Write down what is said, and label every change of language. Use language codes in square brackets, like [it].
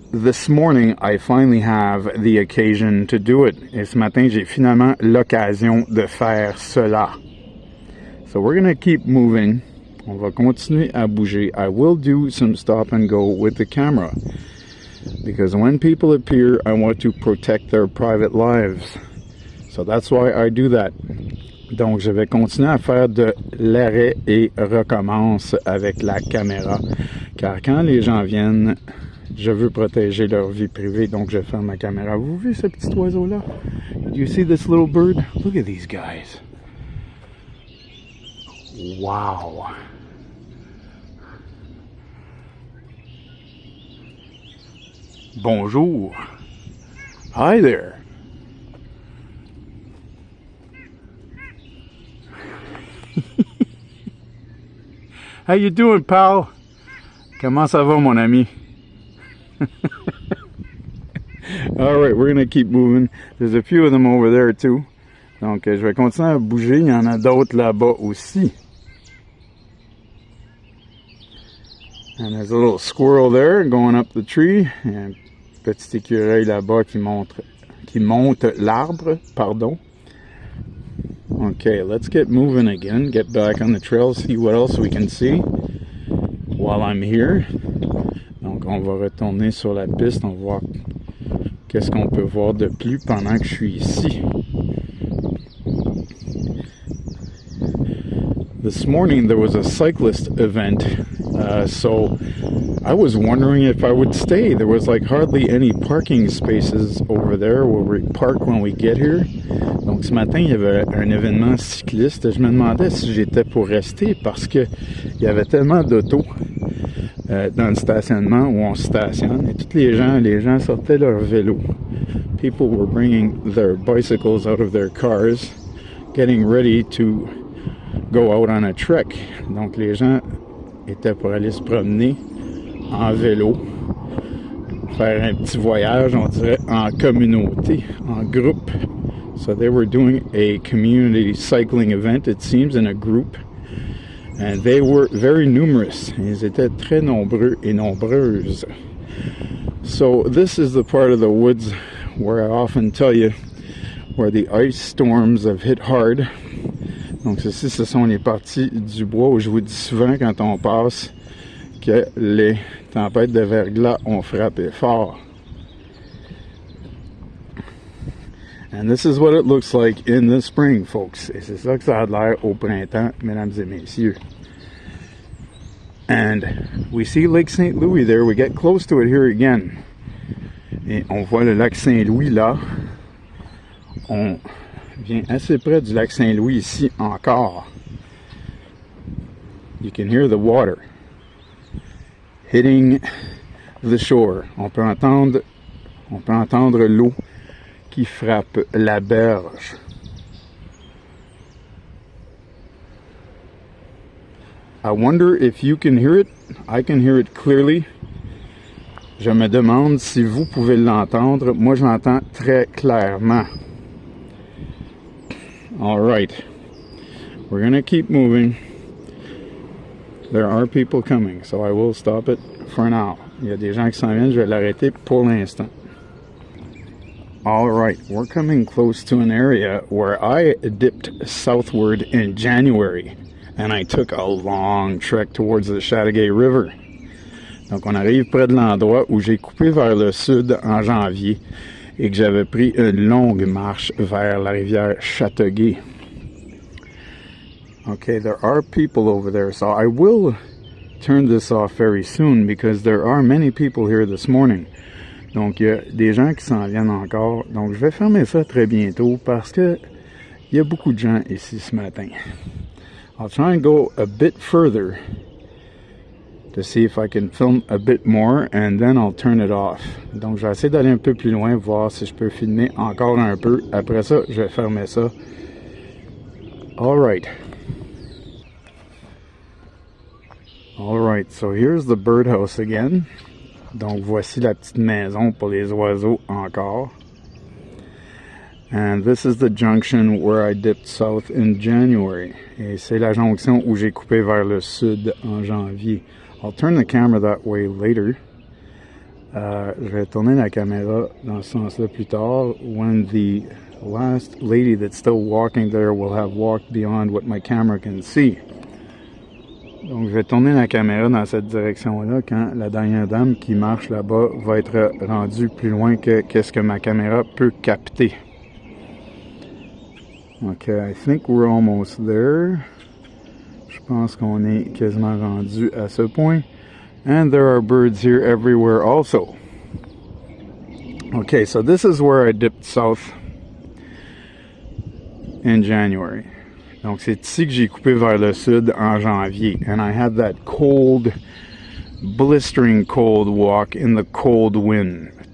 [en] this morning I finally have the occasion to do it. [fr] Et ce matin, j'ai finalement l'occasion de faire cela. [en] So we're going to keep moving. [fr] On va continuer à bouger. [en] I will do some stop and go with the camera. Because when people appear, I want to protect their private lives. So that's why I do that. [fr] Donc, je vais continuer à faire de l'arrêt et recommence avec la caméra. Car quand les gens viennent, je veux protéger leur vie privée, donc je ferme ma caméra. Vous voyez ce petit oiseau-là? [en] Do you see this little bird? Look at these guys. Wow. [fr] Bonjour. [en] Hi there. How you doing, pal? [fr] Comment ça va, mon ami? [en] All right, we're gonna keep moving. There's a few of them over there too. [fr] Donc, je vais continuer à bouger. Il y en a d'autres là-bas aussi. [en] And there's a little squirrel there going up the tree. [fr] Un petit écureuil là-bas qui monte l'arbre, pardon. [en] Okay, let's get moving again. Get back on the trail, see what else we can see while I'm here. [fr] Donc, on va retourner sur la piste. On va voir qu'est-ce qu'on peut voir de plus pendant que je suis ici. [en] This morning there was a cyclist event, so I was wondering if I would stay. There was like hardly any parking spaces over there where we park when we get here. [fr] Donc ce matin il y avait un événement cycliste. Je me demandais si j'étais pour rester parce que il y avait tellement d'autos dans le stationnement où on se stationne et tous les gens sortaient leur vélo. [en] People were bringing their bicycles out of their cars, getting ready to go out on a trek. [fr] Donc les gens étaient pour aller se promener en vélo, faire un petit voyage, on dirait, en communauté, en groupe. [en] So they were doing a community cycling event, it seems, in a group. And they were very numerous. [fr] Ils étaient très nombreux et nombreuses. [en] So this is the part of the woods where I often tell you where the ice storms have hit hard. [fr] Donc ceci, ce sont les parties du bois où je vous dis souvent quand on passe que les tempêtes de verglas ont frappé fort. [en] And this is what it looks like in the spring, folks. [fr] Et c'est ça que ça a l'air au printemps, mesdames et messieurs. [en] And we see Lake St. Louis there. We get close to it here again. [fr] Et on voit le lac Saint-Louis là. On vient assez près du lac Saint-Louis ici encore. [en] You can hear the water hitting the shore. [fr] On peut entendre l'eau qui frappe la berge. [en] I wonder if you can hear it. I can hear it clearly. [fr] Je me demande si vous pouvez l'entendre. Moi, je l'entends très clairement. [en] All right. We're going to keep moving. There are people coming, so I will stop it for now. [fr] Il y a des gens qui s'en viennent, je vais l'arrêter pour l'instant. [en] All right, we're coming close to an area where I dipped southward in January, and I took a long trek towards the Chateauguay River. [fr] Donc, on arrive près de l'endroit où j'ai coupé vers le sud en janvier et que j'avais pris une longue marche vers la rivière Chateauguay. [en] Okay, there are people over there, so I will turn this off very soon because there are many people here this morning. [fr] Donc, il y a des gens qui s'en viennent encore. Donc, je vais fermer ça très bientôt parce que il y a beaucoup de gens ici ce matin. [en] I'll try and go a bit further to see if I can film a bit more and then I'll turn it off. [fr] Donc, je vais essayer d'aller un peu plus loin, voir si je peux filmer encore un peu. Après ça, je vais fermer ça. [en] All right. All right, so here's the birdhouse again. [fr] Donc, voici la petite maison pour les oiseaux encore. [en] And this is the junction where I dipped south in January. [fr] Et c'est la jonction où j'ai coupé vers le sud en janvier. [en] I'll turn the camera that way later. [fr] Je vais tourner la caméra dans ce sens-là plus tard, [en] when the last lady that's still walking there will have walked beyond what my camera can see. [fr] Donc, je vais tourner la caméra dans cette direction-là quand la dernière dame qui marche là-bas va être rendue plus loin que qu'est-ce que ma caméra peut capter. [en] Okay, I think we're almost there. [fr] Je pense qu'on est quasiment rendu à ce point. [en] And there are birds here everywhere also. Okay, so this is where I dipped south in January. [fr] Donc c'est ici que j'ai coupé vers le sud en janvier. [en] And I had that cold, blistering cold walk in the cold wind.